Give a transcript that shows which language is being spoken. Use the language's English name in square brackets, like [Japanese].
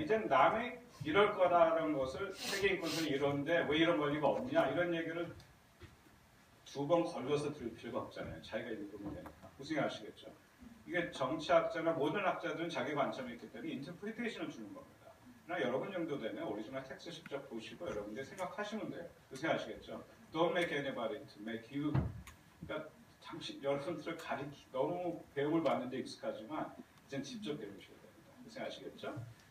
[Korean] 이젠 남이 이럴 거라는 것을 세계인권선이 이런데 왜 이런 권리가 없냐 이런 얘기를 두 번 걸러서 들을 필요가 없잖아요. 자기가 읽으면 되니까. 무슨 얘기 아시겠죠? 이게 정치학자나 모든 학자들은 자기 관점이 있기 때문에 인터프리테이션을 주는 겁니다. 그러나 여러분 정도 되면 오리지널 텍스트 직접 보시고 여러분들 생각하시면 돼요. 무슨 얘기 아시겠죠? [English] Don't make anybody to make you. [Korean] 그러니까 여러분들을 너무 배움을 받는데 익숙하지만 이젠 직접 배우셔야 됩니다. 무슨 아시겠죠?